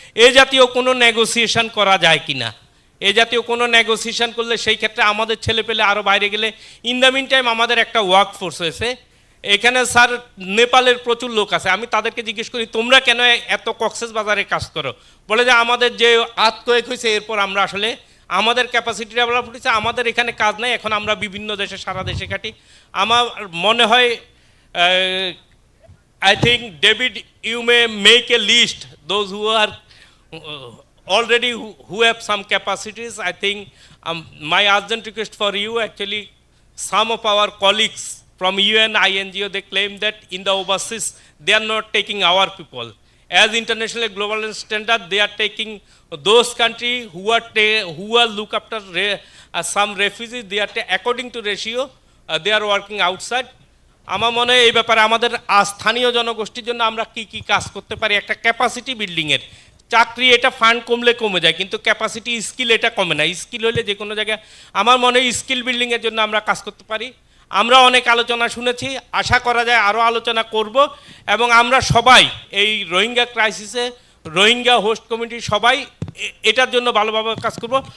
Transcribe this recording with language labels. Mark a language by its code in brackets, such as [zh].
[bn] এ জাতীয় কোনো নেগোসিয়েশন করা যায় কি না? এ জাতীয় কোনো নেগোসিয়েশন করলে সেই ক্ষেত্রে আমাদের ছেলে পেলে আরও বাইরে গেলে, [en] in the mean time [bn] আমাদের একটা ওয়ার্ক ফোর্স হয়েছে এখানে স্যার, নেপালের প্রচুর লোক আছে। আমি তাদেরকে জিজ্ঞেস করি তোমরা কেন এত কক্সেস বাজারে কাজ করো? বলে যে আমাদের যে আত্ময়েক হয়েছে এরপর আমরা আসলে আমাদের ক্যাপাসিটি ডেভেলপ হয়েছে, আমাদের এখানে কাজ নাই, এখন আমরা বিভিন্ন দেশে সারা দেশে কাটি। আমার মনে হয় [en] I think David, you may make a list those who are already who have some capacities. I think my urgent request for you, actually some of our colleagues from UN, INGO, they claim that in the overseas they are not taking our people. As international global standard, they are taking those countries who are look after some refugees. They are according to ratio, they are working outside. [bn] আমার মনে হয় এই ব্যাপারে আমাদের স্থানীয় জনগোষ্ঠীর জন্য আমরা কি কি কাজ করতে পারি, একটা ক্যাপাসিটি বিল্ডিংয়ের। চাকরি এটা ফান্ড কমলে কমে যায়, কিন্তু ক্যাপাসিটি স্কিল এটা কমে না। স্কিল হলে যে কোনো জায়গায় আমার মনে হয় স্কিল বিল্ডিংয়ের জন্য আমরা কাজ করতে পারি। আমরা অনেক আলোচনা শুনেছি, আশা করা যায় আরও আলোচনা করব, এবং আমরা সবাই এই রোহিঙ্গা ক্রাইসিসে রোহিঙ্গা হোস্ট কমিটি সবাই এটার জন্য ভালোভাবে কাজ করব।